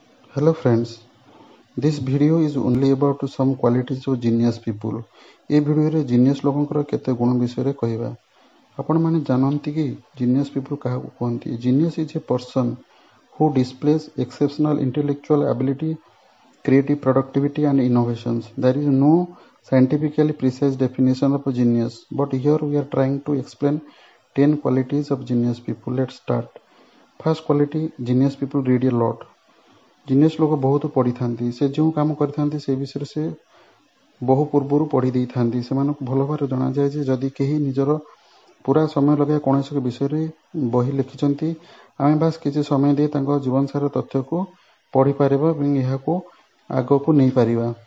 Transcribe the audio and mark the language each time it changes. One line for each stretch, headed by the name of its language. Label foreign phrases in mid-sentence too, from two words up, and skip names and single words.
English: Hello friends, this video is only about some qualities of genius people.
Odia: ଏ ଭିଡିଓ ରେ genius ଲୋକଙ୍କର କେତେ ଗୁଣ ବିଷୟ ରେ କହିବା। ଆପଣ ମାନେ ଜାଣନ୍ତି କି
English: genius people
Odia: କାହା କହନ୍ତି।
English: Genius is a person who displays exceptional intellectual ability, creative productivity and innovations. There is no scientifically precise definition of a genius, but here we are trying to explain 10 qualities of genius people. Let's start. First quality, genius people read a lot.
Odia: ଜିନିୟସ୍ ଲୋକ ବହୁତ ପଢ଼ିଥାନ୍ତି। ସେ ଯେଉଁ କାମ କରିଥାନ୍ତି ସେ ବିଷୟରେ ସେ ବହୁ ପୂର୍ବରୁ ପଢ଼ି ଦେଇଥାନ୍ତି। ସେମାନଙ୍କୁ ଭଲ ଭାବରେ ଜଣାଯାଏ ଯେ ଯଦି କେହି ନିଜର ପୁରା ସମୟ ଲଗାଇ କୌଣସି ଏକ ବିଷୟରେ ବହି ଲେଖିଛନ୍ତି, ଆମେ ବାସ୍ କିଛି ସମୟ ଦେଇ ତାଙ୍କ ଜୀବନସାର ତଥ୍ୟକୁ ପଢ଼ିପାରିବା ଏବଂ ଏହାକୁ ଆଗକୁ ନେଇପାରିବା।